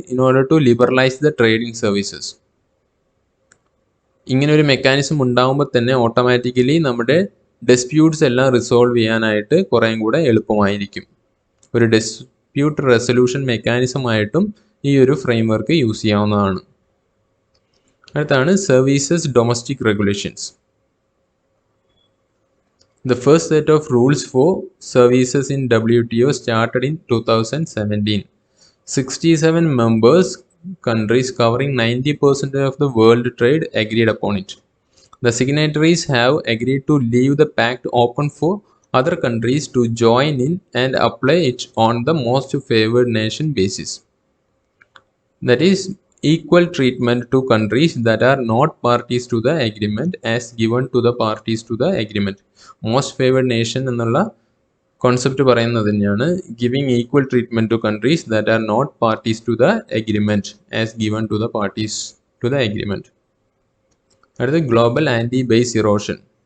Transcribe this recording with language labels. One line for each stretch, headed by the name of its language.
English: In order to liberalise the trading services.
Malayalam: ഇങ്ങനെ ഒരു mechanism ഉണ്ടാകുമ്പോൾ തന്നെ ഓട്ടോമാറ്റിക്കലി നമ്മുടെ ഡിസ്പ്യൂട്ട്സ് എല്ലാം റിസോൾവ് ചെയ്യാനായിട്ട് കുറേയും കൂടെ എളുപ്പമായിരിക്കും. ഒരു ഡിസ്പ്യൂട്ട് റെസൊല്യൂഷൻ മെക്കാനിസമായിട്ടും ഈ ഒരു ഫ്രെയിം വർക്ക് യൂസ് ചെയ്യാവുന്നതാണ്. അടുത്താണ് services domestic regulations.
English: The first set of rules for services in WTO started in 2017. 67 members countries covering 90% of the world trade agreed upon it. The signatories have agreed to leave the pact open for other countries to join in and apply it on the most favored nation basis. That is, equal treatment to countries that are not parties to the agreement as given to the parties to the agreement. Most favored nation
Malayalam: എന്നുള്ള concept പറയുന്നത് തന്നെയാണ്
English: Giving equal treatment to countries that are not parties to the agreement as given to the parties to the agreement.
Malayalam: അടുത്ത global anti base erosion.